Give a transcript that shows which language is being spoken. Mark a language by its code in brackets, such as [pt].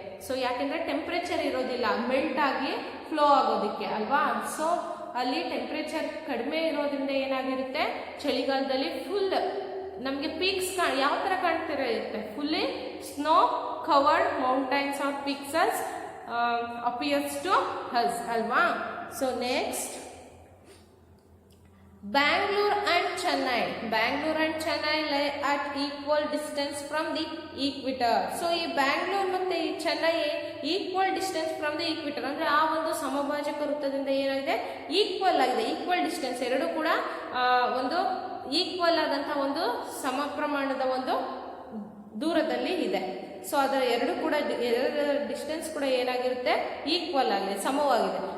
[kn] So ಯಾಕೆಂದರೆ temperature ಇರೋದಿಲ್ಲ, melt ಆಗಿ ಫ್ಲೋ ಆಗೋದಕ್ಕೆ ಅಲ್ವಾ. ಸೊ ಅಲ್ಲಿ ಟೆಂಪ್ರೇಚರ್ ಕಡಿಮೆ ಇರೋದ್ರಿಂದ ಏನಾಗಿರುತ್ತೆ, ಚಳಿಗಾಲದಲ್ಲಿ ಫುಲ್ ನಮಗೆ ಪೀಕ್ಸ್ ಯಾವ ಥರ ಕಾಣ್ತಿರುತ್ತೆ, [en] fully snow covered mountains or peaks appears to us [kn] ಅಲ್ವಾ. [en] So next Bangalore and Chennai. Bangalore and Chennai lie at equal distance from the equator. So [kn] ಈ ಬ್ಯಾಂಗ್ಳೂರ್ ಮತ್ತೆ ಈ Chennai [en] Equal distance from the equator. [kn] ಅಂದರೆ ಆ ಒಂದು ಸಮಭಾಜಕ ವೃತ್ತದಿಂದ ಏನಾಗಿದೆ, ಈಕ್ವಲ್ ಆಗಿದೆ, ಈಕ್ವಲ್ ಡಿಸ್ಟೆನ್ಸ್ ಎರಡು ಕೂಡ ಒಂದು ಈಕ್ವಲ್ ಆದಂಥ ಒಂದು ಸಮ ಪ್ರಮಾಣದ ಒಂದು ದೂರದಲ್ಲಿ ಇದೆ. ಸೊ ಅದರ ಎರಡು ಡಿಸ್ಟೆನ್ಸ್ ಕೂಡ ಏನಾಗಿರುತ್ತೆ, ಈಕ್ವಲ್ ಆಗಿದೆ, ಸಮವಾಗಿದೆ.